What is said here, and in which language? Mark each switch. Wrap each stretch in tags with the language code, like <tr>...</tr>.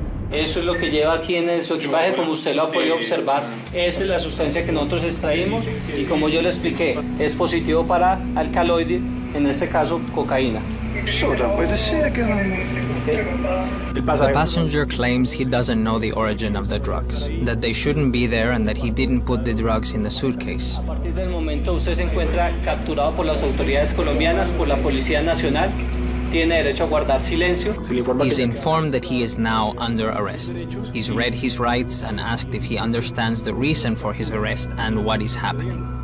<es>Eso es lo que lleva aquí en su equipaje, como usted lo ha podido observar. Esa es la sustancia que nosotros extraímos y como yo le expliqué, es positivo para alcaloide, en este caso cocaína.</es> <en>The passenger claims he doesn't know the origin of the drugs, that they shouldn't be there and that he didn't put the drugs in the suitcase.</en> <es>A partir del momento usted se encuentra capturado por las autoridades colombianas, por la Policía Nacional, tiene derecho a guardar silencio.</es> <en>He's informed that he is now under arrest. He's read his rights and asked if he understands the reason for his arrest and what is happening.</en>